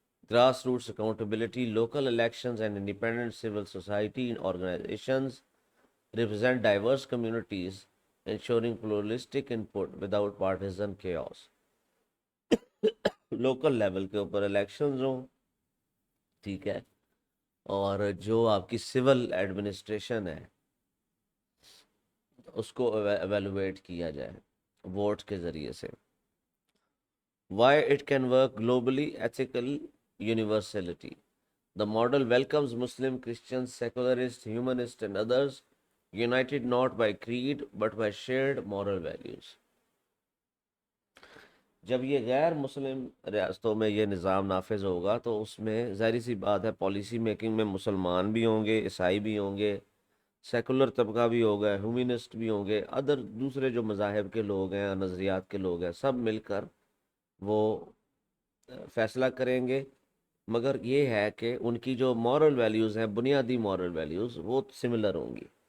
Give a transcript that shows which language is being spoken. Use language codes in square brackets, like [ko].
[en] Grass roots accountability local elections and independent civil society organizations represent diverse communities, ensuring pluralistic input without partisan chaos. [ur] Local level کے اوپر elections ہوں. ٹھیک ہے، اور جو آپ کی سول ایڈمنسٹریشن ہے اس کو ایویلویٹ کیا جائے ووٹ کے ذریعے سے. [en] Why it can work globally, ethical universality. The model welcomes Muslim, Christians, secularists, humanists, and others, united not by creed but by shared moral values. [ur] جب یہ غیر مسلم ریاستوں میں یہ نظام نافذ ہوگا تو اس میں ظاہری سی بات ہے پالیسی میکنگ میں مسلمان بھی ہوں گے، عیسائی بھی ہوں گے، سیکولر طبقہ بھی ہوگا، ہیومنسٹ بھی ہوں گے، ادر دوسرے جو مذاہب کے لوگ ہیں، نظریات کے لوگ ہیں، سب مل کر وہ فیصلہ کریں گے، مگر یہ ہے کہ ان کی جو مورل ویلیوز ہیں، بنیادی مورل ویلیوز، وہ سملر ہوں گی۔